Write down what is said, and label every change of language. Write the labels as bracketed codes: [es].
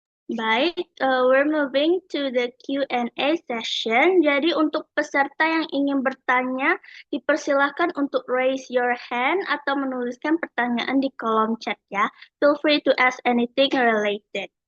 [id] Baik, [en] we're moving to the Q&A session. [id] Jadi untuk peserta yang ingin bertanya, dipersilahkan untuk [en] raise your hand [id] atau menuliskan pertanyaan di kolom chat ya. [en] Feel free to ask anything related.